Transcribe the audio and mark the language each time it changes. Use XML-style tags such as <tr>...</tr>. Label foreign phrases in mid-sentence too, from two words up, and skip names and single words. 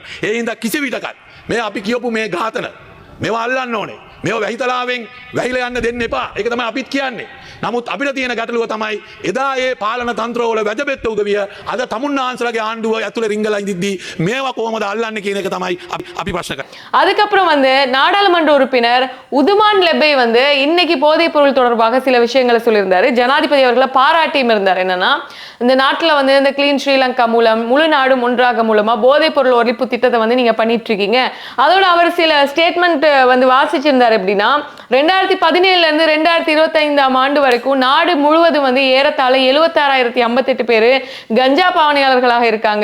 <si>ඒ හින්දා කිසි විටකත් මේ අපි කියපු මේ ඝාතන මේවා අල්ලන්න ඕනේ. මේවා වැහිතලාවෙන් වැහිලා යන්න දෙන්න එපා. ඒක තමයි අපිත් කියන්නේ. නමුත් අපිට තියෙන ගැටලුව තමයි එදා ඒ පාලන තන්ත්‍රවල වැජබෙත්ත උදවිය අද තමුන්නාන්සලාගේ ආණ්ඩුව ඇතුලේ රිංගලා ඉඳිද්දී මේවා කොහොමද අල්ලන්නේ කියන එක තමයි අපි ප්‍රශ්න කරන්නේ.</si> <ta>அதுக்கப்புறம் வந்து நாடாளுமன்ற உறுப்பினர் உதுமான் லெபே வந்து இன்னைக்கு போதைப் பொருள் தொடர்பாக சில விஷயங்களை சொல்லியிருந்தாரு. ஜனாதிபதி அவர்களை பாராட்டியும் இருந்தார். என்னன்னா இந்த நாட்டில் வந்து இந்த கிளீன் ஸ்ரீலங்கா மூலம் முழு நாடும் ஒன்றாக மூலமா போதைப் பொருள் ஒழிப்பு திட்டத்தை வந்து நீங்க பண்ணிட்டு இருக்கீங்க. அதோட அவர் சில ஸ்டேட்மெண்ட் வந்து வாசிச்சிருந்தார். எப்படின்னா 2017 இருந்து 2025 ஆண்டு வரைக்கும் நாடு முழுவதும் வந்து ஏறத்தாழ 76,058 பேர் கஞ்சா பாவனையாளர்களாக இருக்காங்க.</ta>